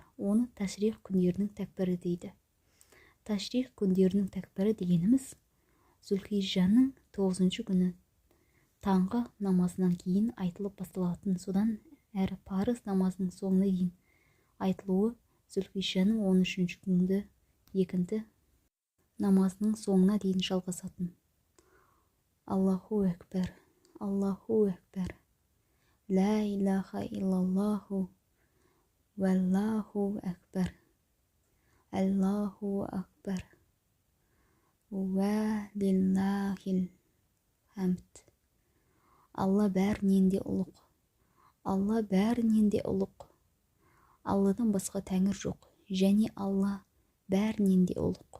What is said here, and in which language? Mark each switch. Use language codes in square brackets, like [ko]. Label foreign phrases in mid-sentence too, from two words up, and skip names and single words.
[kk] Оны ташрих күндерінің тәкбірі дейді. Ташрих күндерінің тәкбірі дегеніміз Зүлхижжаның 9-ші күні таңғы намазынан кейін айтылып басталатын, содан әрі парыз намазының соңына дейін айтылуы Зүлхижжаның 13-ші күнді екінті намазының соңына дейін жалғасатын. [ar] الله أكبر، الله أكبر، لا إله إلا الله، والله أكبر، الله أكبر، ولله الحمد. [kk] Алла бәрінен де ұлық, Алла бәрінен де ұлық. Алладан басқа тәңір жоқ, және Алла бәрінен де ұлық.